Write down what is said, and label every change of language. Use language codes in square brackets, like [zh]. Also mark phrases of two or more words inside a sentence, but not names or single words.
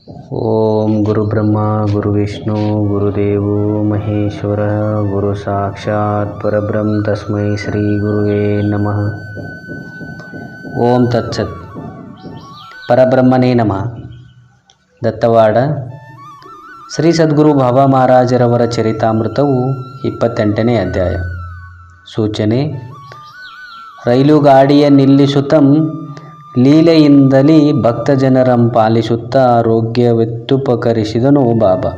[sa] ಓಂ ಗುರುಬ್ರಹ್ಮ ಗುರುವಿಷ್ಣು ಗುರುದೇವೋ ಮಹೇಶ್ವರ ಗುರು ಸಾಕ್ಷಾತ್ ಪರಬ್ರಹ್ಮ ತಸ್ಮೈ ಶ್ರೀ ಗುರುವೇ ನಮಃ. ಓಂ ತತ್ಸತ್. ಪರಬ್ರಹ್ಮನೇ ನಮಃ. [kn] ದತ್ತವಾಡ ಶ್ರೀ ಸದ್ಗುರು ಬಾಬಾ ಮಹಾರಾಜರವರ ಚರಿತಾಮೃತವು 28ನೇ ಅಧ್ಯಾಯ. ಸೂಚನೆ: ರೈಲು ಗಾಡಿಯ ನಿಲ್ಲಿಸುತ್ತಂ ಲೀಲೆಯಿಂದಲೇ ಭಕ್ತಜನರಂ ಪಾಲಿಸುತ್ತಾ ಆರೋಗ್ಯವೆತ್ತುಪಕರಿಸಿದನು ಬಾಬಾ.